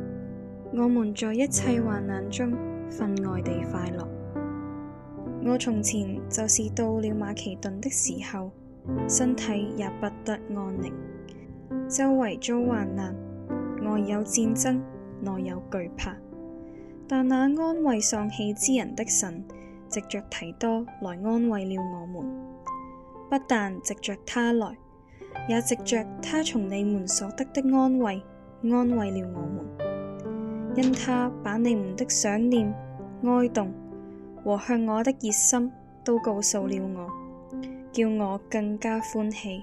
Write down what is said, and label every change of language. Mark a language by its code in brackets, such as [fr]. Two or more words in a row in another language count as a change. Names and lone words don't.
[zh] 我們在一切患難中分外地快樂。我從前就是到了馬其頓的時候，身體也不得安寧，周圍遭患難，外有戰爭，內有懼怕。但那安慰喪氣之人的神，藉着提多來安慰了我們。不但藉着他來，也藉着他從你們所得的安慰，安慰了我們。因他把你們的想念、哀慟和向我的熱心都告訴了我，叫我更加歡喜。